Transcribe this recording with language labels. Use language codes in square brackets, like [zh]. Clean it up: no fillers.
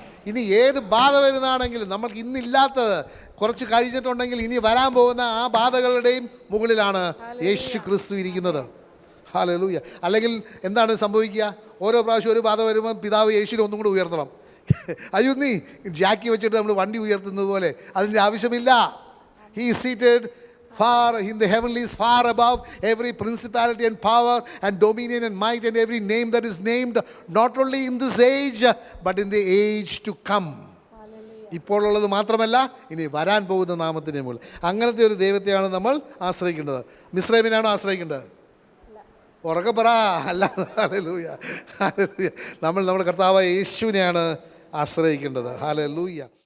[ml] ഇനി ഏത് ബാധ വരുന്നതാണെങ്കിലും നമ്മൾക്ക് ഇന്നില്ലാത്തത് കുറച്ച് കഴിഞ്ഞിട്ടുണ്ടെങ്കിൽ ഇനി വരാൻ പോകുന്ന ആ ബാധകളുടെയും മുകളിലാണ് യേശു ക്രിസ്തു ഇരിക്കുന്നത്. ഹല്ലേലൂയ. അല്ലെങ്കിൽ എന്താണ് സംഭവിക്കുക? ഓരോ പ്രാവശ്യം ഒരു ബാധ വരുമ്പോൾ പിതാവ് യേശുവിനെ ഒന്നും കൂടി ഉയർത്തണം. അയ്യോ, നീ ജാക്കി വെച്ചിട്ട് നമ്മൾ വണ്ടി ഉയർത്തുന്നത് പോലെ അതിൻ്റെ ആവശ്യമില്ല. [en] He is seated far in the heavenlies, far above every principality and power and dominion and might and every name that is named, not only in this age but in the age to come. [ml] ഇപ്പോൾ ഉള്ളത് മാത്രമല്ല, ഇനി വരാൻ പോകുന്ന നാമത്തിൻ്റെ മുകളിൽ. അങ്ങനത്തെ ഒരു ദൈവത്തെയാണ് നമ്മൾ ആശ്രയിക്കേണ്ടത്. മിസ്രൈമിനാണോ ആശ്രയിക്കേണ്ടത്? ഉറക്കെ പറ. അല്ല. Hallelujah, hallelujah. നമ്മൾ നമ്മുടെ കർത്താവായ യേശുവിനെയാണ് ആശ്രയിക്കേണ്ടത്. ഹല്ലേലൂയ.